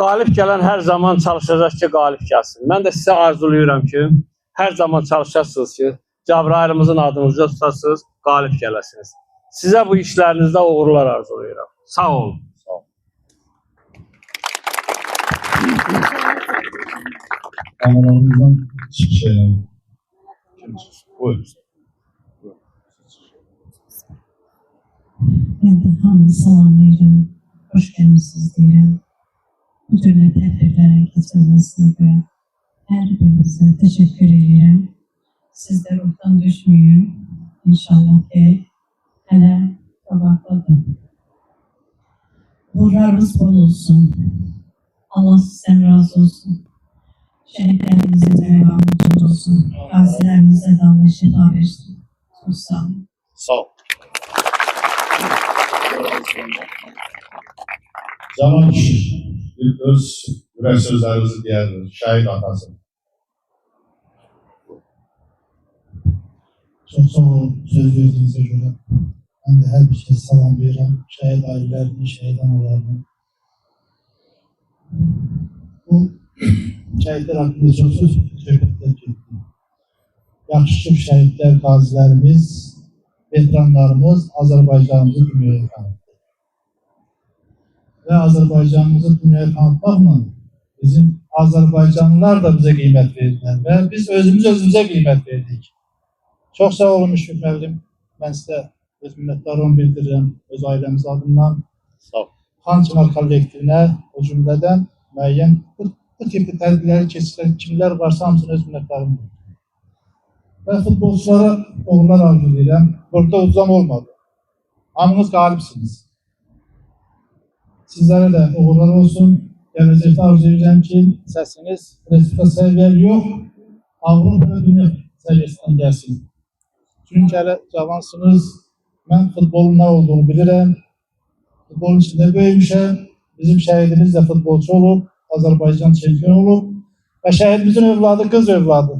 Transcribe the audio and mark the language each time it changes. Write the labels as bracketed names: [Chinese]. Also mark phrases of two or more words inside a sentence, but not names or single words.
[Azerbaijani] qalib gələn hər zaman çalışacaq ki, qalib gəlsin. Mən də sizə arzulayıram ki, hər zaman çalışasınız ki, Cəbrayılımızın adını uca tutasınız, qalib gələsiniz. Sizə bu işlərinizdə uğurlar arzulayıram. Sağ olun. Sağ ol. [Turkish] Analarımızdan çıkış edelim. [Azerbaijani] Buyurun. [Turkish] Ben de [Azerbaijani] hamını salamlayıram, hoş gəlmişsiniz deyirəm. Bu türlü tədbirlərin keçirilməsinə görə hər birinizə təşəkkür edirəm. Siz də ruhdan düşməyin. İnşallah ki, hələ qabaqdadır. Uğurlarınız bol olsun. Allah sizdən razı olsun. Şəhidlərimizin rəvanımız olsun. Qazilərimizə də Allah şifa versin. Çox sağ olun. Sağ ol. Canan kişi, bir öz ürək sözlərinizi deyərdiniz, şəhid atası. [Turkish] Çok sağ olun söz verdiğinize göre. Ben de her bir şey salam veririm. Şehit ailelerini, şehit analarını. Bu şehitler hakkında çok söz söhbətlər getdi. Yaxşı ki, şehitler, gazilerimiz, veteranlarımız Azerbaycanımızı dünyaya tanıttı. Ve Azerbaycanımızı dünyaya tanıtmakla bizim Azerbaycanlılar da bize kıymet verdiler ve biz özümüze kıymet verdik. Çok sağ olun Müşfik müəllim. Ben size [Azerbaijani] öz minnətdarlığımı bildirirəm öz ailəmiz adından. Sağ ol. Xançınar kollektivinə, o cümlədən müəyyən bu tipli tədbirləri keçirən kimlər varsa hamısına öz minnətdarlığımı bildirirəm. Və futbolçulara uğurlar arzulayıram. Burada uzam olmadı. Hamınız qalibsiniz. [Turkish] Sizlere de uğurlar olsun. Gelecekte arzulayacağım ki sesiniz Resul'e seviyer yok, Avrupa ve dünya seviyesinden gelsin. Çünkü hele cavansınız, ben futbolun ne olduğunu bilirim. Futbolun içinde büyümüşüm. Bizim şehidimiz de futbolcu olup, Azerbaycan şampiyon olup ve şehidimizin evladı kız evladı.